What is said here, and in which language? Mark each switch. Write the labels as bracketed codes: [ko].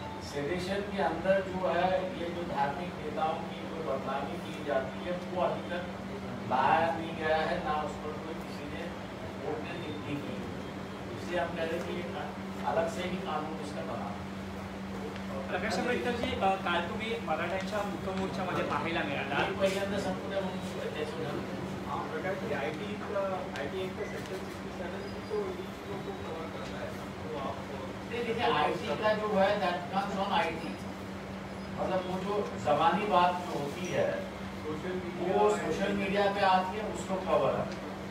[hi] Sedition के अंदर जो है ये जो धार्मिक नेताओं की जो बदनामी की जाती है वो अभी तक लाया नहीं गया है, ना उस पर कोई किसी ने वोट ने नहीं की। इसलिए हम कह रहे हैं कि ये अलग से ही कानून इसका बना। [mr] प्रकाश आंबेडकरजी, काल तुम्ही मराठ्यांच्या मुख्यमोर्चामध्ये पाहायला मिळाला. पहिल्यांदा संपूर्ण म्हणून त्याच्यावर [hi] प्रकाश आईटी एक सेक्शन 67 तो कवर करता है, तो आप देखिए आईटी का जो है [en] that comes on IT, [hi] मतलब वो जो ज़बानी बात जो होती है वो सोशल मीडिया पे आती है, उसको कवर है।